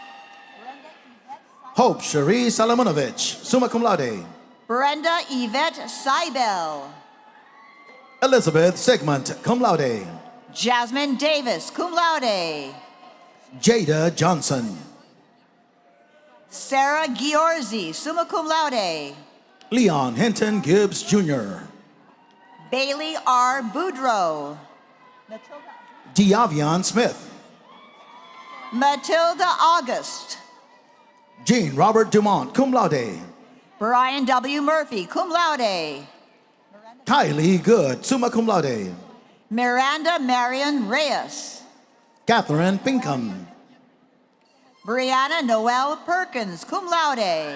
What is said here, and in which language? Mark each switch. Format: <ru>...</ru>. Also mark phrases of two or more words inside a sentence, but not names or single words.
<en>Hope Cherie Salamonovich,</en> <la>summa cum laude.</la> <en>Brenda Yvette Seibel. Elizabeth Sigmund,</en> <la>cum laude.</la> <en>Jasmine Davis,</en> <la>cum laude.</la> <en>Jada Johnson. Sarah Giorzi,</en> <la>summa cum laude.</la> <en>Leon Hinton Gibbs Jr. Bailey R. Boudreau. Diavion Smith. Matilda August. Jean Robert Dumont,</en> <la>cum laude.</la> <en>Brian W. Murphy,</en> <la>cum laude.</la> <en>Kylie Good,</en> <la>summa cum laude.</la> <en>Miranda Marion Reyes. Catherine Pinkham. Brianna Noel Perkins,</en> <la>cum laude.</la>